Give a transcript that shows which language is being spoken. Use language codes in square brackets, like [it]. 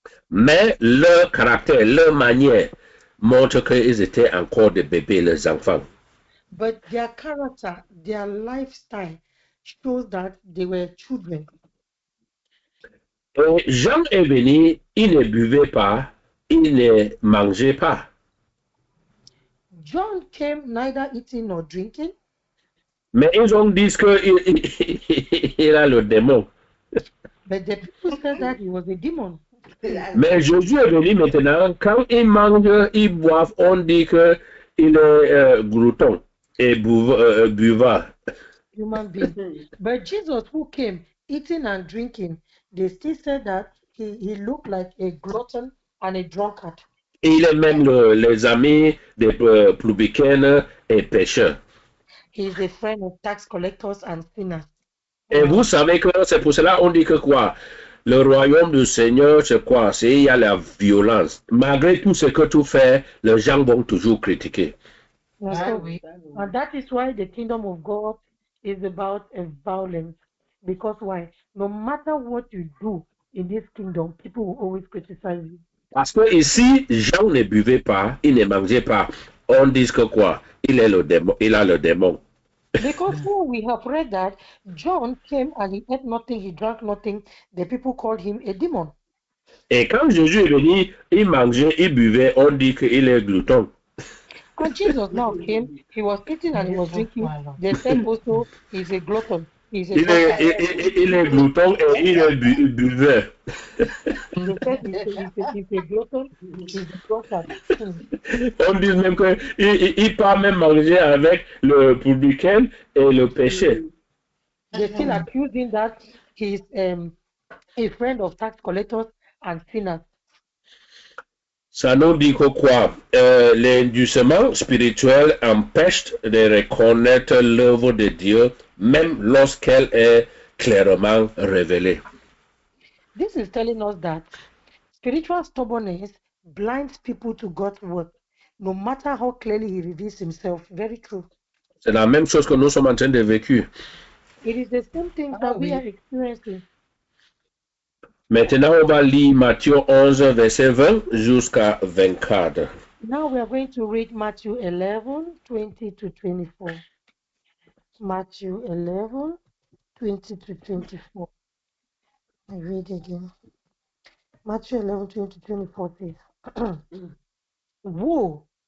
[fr] Mais leur caractère, leur manière montre qu'ils étaient encore des bébés, les enfants. [en] But their character, their lifestyle shows that they were children. [fr] Et Jean est venu, il ne buvait pas, il ne mangeait pas. [en] John came neither eating nor drinking, [fr] Mais ils ont dit qu'il a le démon. [en] but the people said that he was a demon. [fr] Mais Jésus est venu maintenant, quand il mange, il boit, on dit qu'il est glouton et buvard. [en] Human being. But Jesus, who came eating and drinking, they still said that he looked like a glutton and a drunkard. [fr] Et il est même les amis des publicains et pécheurs. [en] He is a friend of tax collectors and sinners. [fr] Et vous savez que c'est pour cela qu'on dit que quoi? Le royaume du Seigneur, c'est quoi? C'est il y a la violence. Malgré tout ce que tu fais, les gens vont toujours critiquer. [en] And that is why the kingdom of God is about a violence. Because why? No matter what you do in this kingdom, people will always criticize you. [fr] Parce que ici, Jean ne buvait pas, il ne mangeait pas. On dit que quoi? Il est le démon, il a le démon. [en] Because when we have read that John came and he ate nothing, he drank nothing, the people called him a demon. [fr] Et quand Jésus est venu, il mangeait, il buvait, on dit qu'il est glouton. [en] And Jesus now came, he was eating and he was drinking. They said also he's a glutton. He's a [fr] Il est glouton et il est buveur. [en] They said he's a glutton, he's a drunkard. [fr] On dit même qu'il part même manger avec le publicain et le péché. [en] They still accuse him that he's a friend of tax collectors and sinners. [fr] Ça nous dit que quoi? L'indulgement spirituel empêche de reconnaître l'œuvre de Dieu, même lorsqu'elle est clairement révélée. [en] This is telling us that spiritual stubbornness blinds people to God's word, no matter how clearly he reveals himself. Very true. [fr] C'est la même chose que nous sommes en train de vécu. [en] It is the same thing that we are experiencing. [fr] Maintenant, on va lire Matthieu 11, verset 20 jusqu'à 24. [en] Now we are going to read Matthew 11, 20 to 24. Matthew 11, 20 to 24. I read again. Matthew 11, 20 to 24 says, Woe!